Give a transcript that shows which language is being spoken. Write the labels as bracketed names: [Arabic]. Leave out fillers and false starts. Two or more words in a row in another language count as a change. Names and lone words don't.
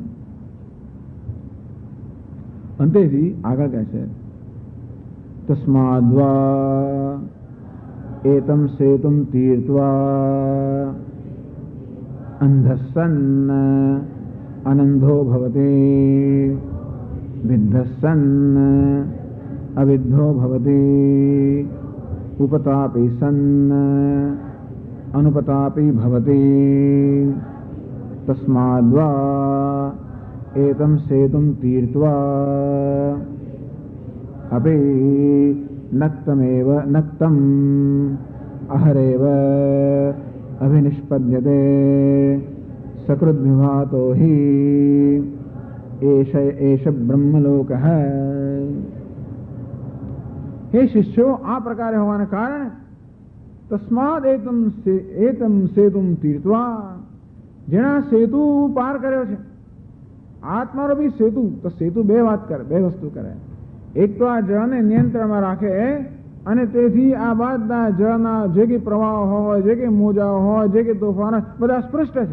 [Gujarati] અંતેથી આગળ કહે છે, [Sanskrit] તસ્માદ્વા એતમ સેતુમ તીર્ત્વા અંધસ્સન્ન અનંધો ભવતિ વિદ્ધસ્સન્ન અવિદ્ધો ભવતિ ઉપતાપી સન્ન અનુપતાપી ભવતિ. તસ્માદ્વા एतम सेतुम तीर्त्वा अपि नक्तमेव नक्तम अहरेव अभिनिष्पद्यते सकृद्विभातो हि एष ब्रह्मलोकः. हे शिष्यो, [Gujarati] આ પ્રકારે હોવાને કારણે [Sanskrit] તસ્માદ એતમ સેતુમ તીર્ત્વા, [Gujarati] જેના સેતુ પાર કર્યો છે, આત્માનો બી સેતુ, તો સેતુ બે વાત કરે, બે વસ્તુ કરે. એક તો આ જળને નિયંત્રણમાં રાખે, અને તેથી આ બધા જળના જે કંઈ પ્રવાહ હોય, જે કંઈ મોજાઓ હોય, જે કંઈ તોફાન હોય, બધા સ્પષ્ટ છે.